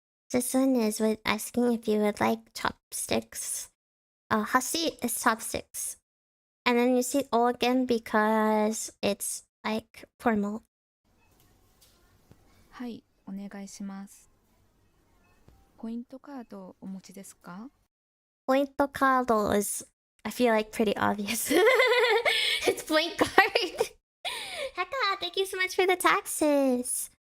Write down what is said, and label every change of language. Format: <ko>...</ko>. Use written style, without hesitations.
<en>This one is with asking if you would like chopsticks. Hashi is chopsticks. And then you see O again because it's like formal.</en> <ja>はい、お願いします。ポイントカードお持ちですか？</ja> <en>Point card is, I feel like, pretty obvious. It's point card. Heka, thank you so much for the taxes.</en>